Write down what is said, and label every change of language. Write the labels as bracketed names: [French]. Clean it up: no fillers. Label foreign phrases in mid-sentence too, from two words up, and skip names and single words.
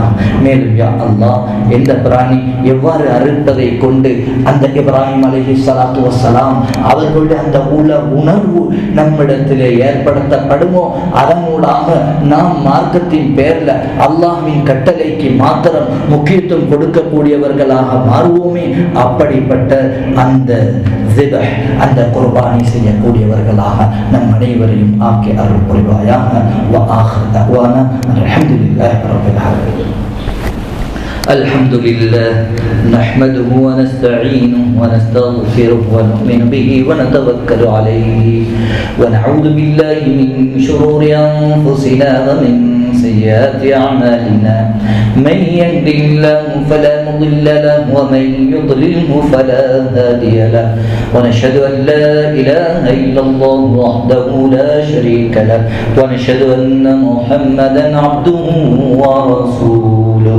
[Tamil] மேலும் யா அல்லாஹ், எந்த பிராணி எவ்வாறு அறுப்பதை கொண்டு அந்த இப்ராஹிம் [Arabic] عليه الصلاة والسلام [Tamil] அவர்களுடைய அந்த உணர்வு நம்மிடத்திலே ஏற்படுத்தப்படுமோ, அதனூடாக நாம் மார்க்கத்தின் பேர்ல அல்லாஹ்வின் கட்டளைக்கு மாத்திரம் முக்கியத்துவம் கொடுக்கக்கூடியவர்களாக மாறுவோமே. அப்படிப்பட்ட அந்த அந்த குர்பானி செய்யக்கூடியவர்களாக நம் அனைவரையும் ஆக்கி அருள் புரிவாயாக. [Arabic] وآخر دعوانا الحمد لله رب العالمين. الحمد لله نحمده ونستعينه ونستغفره ونؤمن به ونتوكل عليه ونعوذ بالله من شرور أنفسنا ومن سيئات أعمالنا من يهد الله فلا مضل له ومن يضلله فلا هادي له ونشهد أن لا إله إلا الله وحده لا شريك له ونشهد أن محمدا عبده ورسوله.